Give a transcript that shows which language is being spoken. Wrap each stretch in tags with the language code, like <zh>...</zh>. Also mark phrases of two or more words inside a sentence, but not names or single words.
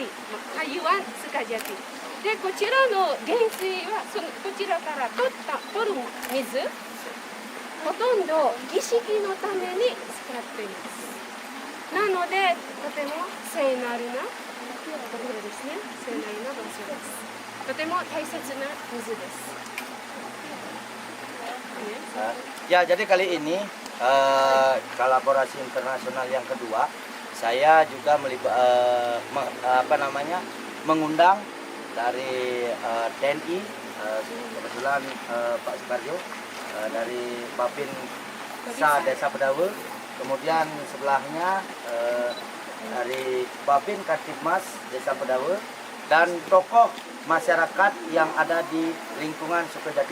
<ja>カユワンスカジャティ。でこちらの原水はこちらから取る水。ほとんど儀式のために使っています。なのでとても聖なるなところですね。聖なるな場所です。とても大切な水です。</ja> <id>Ya, jadi kali ini kolaborasi internasional yang kedua, saya juga mengundang dari TNI, kebetulan Pak Sukarjo, dari Bapin Sa Desa Pedawe, kemudian sebelahnya dari Bapin Kartipmas Desa Pedawe, dan tokoh masyarakat yang ada di lingkungan Sukajati.</id>